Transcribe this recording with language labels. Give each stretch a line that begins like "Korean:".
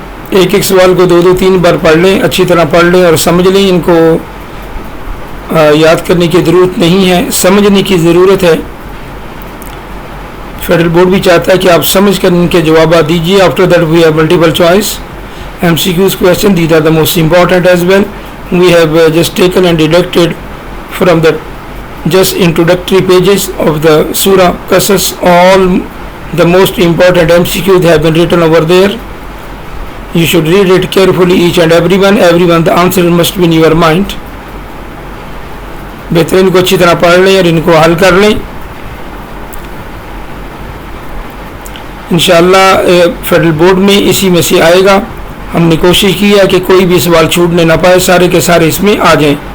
Urdu: ایک ایک سوال کو 2-3 بار پڑھ لیں, اچھی طرح پڑھ لیں اور سمجھ لیں. ان کو یاد کرنے کی ضرورت نہیں ہے, سمجھنے کی ضرورت ہے. فیڈرل بورڈ بھی چاہتا ہے کہ آپ سمجھ کر ان کے جوابات دیجیے.
English: After that we have multiple choice MCQs question. These are the most important as well. We have just taken and deducted from the just introductory pages of the Surah Qasas. All the most important MCQs have been written over there. You should read it carefully, each and everyone. The answer must be in your mind.
Urdu: بہتر ان کو اچھی طرح پڑھ لیں اور ان کو حل کر لیں. انشاءاللہ فیڈرل بورڈ میں اسی میں سے آئے گا. ہم نے کوشش کی ہے کہ کوئی بھی سوال چھوٹنے نہ پائے, سارے کے سارے اس میں آ جائیں.